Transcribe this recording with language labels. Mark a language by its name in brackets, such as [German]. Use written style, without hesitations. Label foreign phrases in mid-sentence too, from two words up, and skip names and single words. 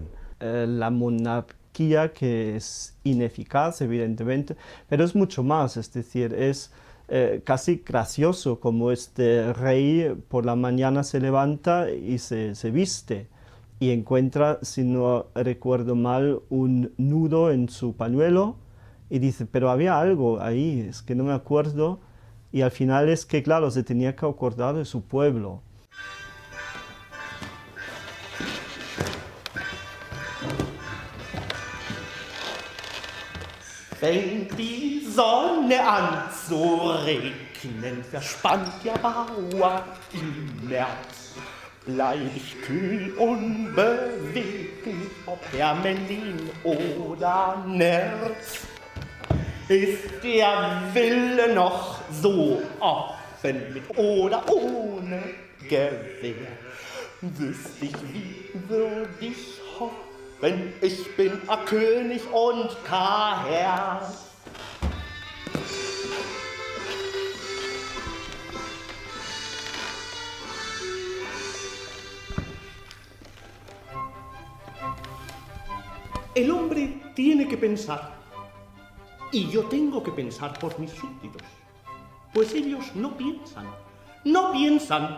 [Spanish] La monarquía, que es ineficaz, evidentemente, pero es mucho más, es decir, es casi gracioso como este rey por la mañana se levanta y se viste y encuentra, si no recuerdo mal, un nudo en su pañuelo y dice, pero había algo ahí, es que no me acuerdo, y al final es que, claro, se tenía que acordar de su pueblo. [German] Fängt die Sonne an zu regnen, verspannt der Bauer im März. Bleib ich kühl unbeweglich, ob Hermelin oder Nerz. Ist der Wille noch so offen, mit oder ohne Gewehr? Wüsst ich, wie würd ich hoffen, ich bin a König und ka Herr. [Spanish] El hombre tiene que pensar, y yo tengo que pensar por mis súbditos, pues ellos no piensan, no piensan.